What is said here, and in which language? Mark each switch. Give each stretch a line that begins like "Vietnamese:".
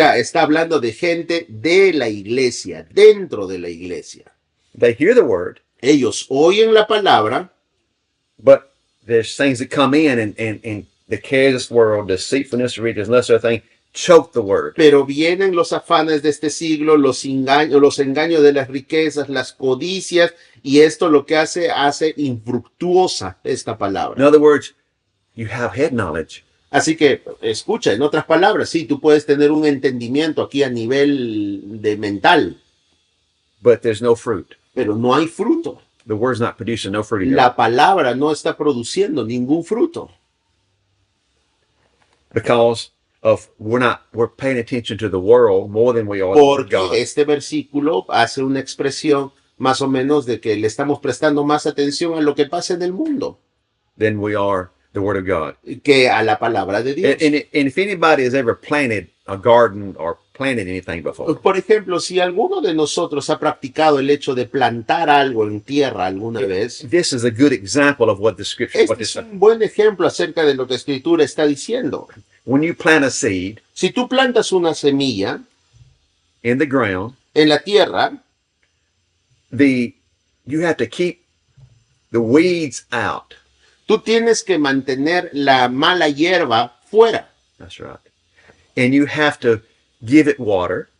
Spanish: sea, está hablando de gente de la iglesia, dentro de la iglesia.
English: They hear the word,
Spanish: Ellos oyen la palabra,
English: but there's things that come in and the cares of this world, deceitfulness, riches, and that sort of thing, choke the word.
Spanish: pero vienen los afanes de este siglo, los engaños de las riquezas, las codicias, y esto lo que hace infructuosa esta palabra.
English: In other words, you have head knowledge,
Spanish: Así que, escucha, en otras palabras, sí, tú puedes tener un entendimiento aquí a nivel de mental,
English: but there's no fruit.
Spanish: pero no hay fruto.
English: The word's not producing no fruit in your life.
Spanish: La palabra no está produciendo ningún fruto.
English: Because of we're paying attention to the world more than we are to
Spanish: Porque
English: God.
Spanish: este versículo hace una expresión más o menos de que le estamos prestando más atención a lo que pasa en el mundo
English: Than we are the word of God.
Spanish: que a la palabra de Dios.
English: And if anybody has ever planted a garden or planted anything before,
Spanish: Por ejemplo, si alguno de nosotros ha practicado el hecho de plantar algo en tierra alguna vez,
English: this is a good example of what the scripture, what
Spanish: este
English: this,
Spanish: es un buen ejemplo acerca de lo que la Escritura está diciendo.
English: when you plant a seed
Spanish: Si tú plantas una semilla
English: in the ground,
Spanish: en la tierra,
English: you have to keep the weeds out.
Spanish: tú tienes que mantener la mala hierba fuera.
English: That's right. And you have to give it water,